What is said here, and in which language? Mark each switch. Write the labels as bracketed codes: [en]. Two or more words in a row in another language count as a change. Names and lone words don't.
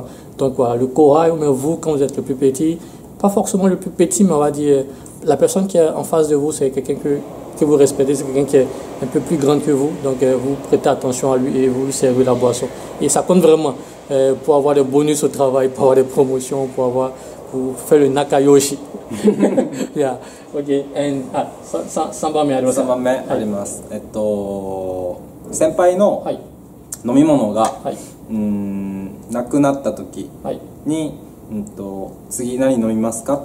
[fr] Donc voilà, le kohai, mais vous, quand vous êtes le plus petit, pas forcément le plus petit, mais on va dire la personne qui est en face de vous, c'est quelqu'un que vous respectez, c'est quelqu'un qui est un peu plus grand que vous, donc vous prêtez attention à lui et vous lui servez la boisson. Et ça compte vraiment pour avoir des bonus au travail, pour avoir des promotions, pour faire le nakayoshi. [en] Yeah. Okay. And [ja] 3番目あります。 3番目あります。先輩の飲み物が、なくなった時に、次何飲みますか？